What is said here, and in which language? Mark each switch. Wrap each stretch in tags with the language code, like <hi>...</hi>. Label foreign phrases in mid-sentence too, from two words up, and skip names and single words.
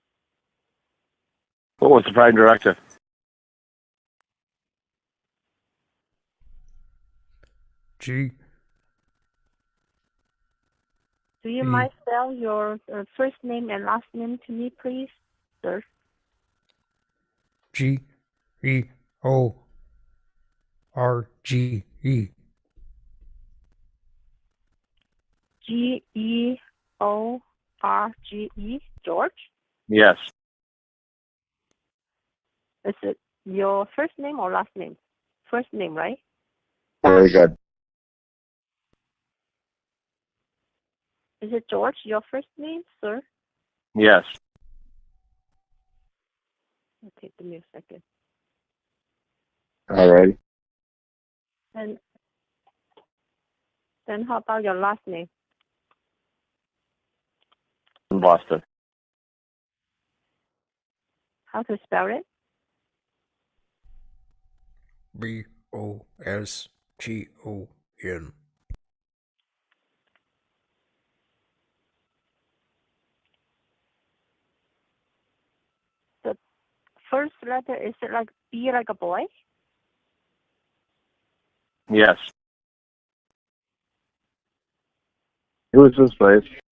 <en>What was the prime directive? G. Do you mind spell your first name and last name to me, please, sir? G-E-O-R-G-E. G-E-O-R-G-E, George? Yes. Is it your first name or last name? First name, right? Very good. Is it George, your first name, sir? Yes. Okay, give me a second. All right. And then how about your last name? In Boston. How to spell it? B-O-S-T-O-N. The first letter, is it like B like a boy? Yes. Who is this place?</en>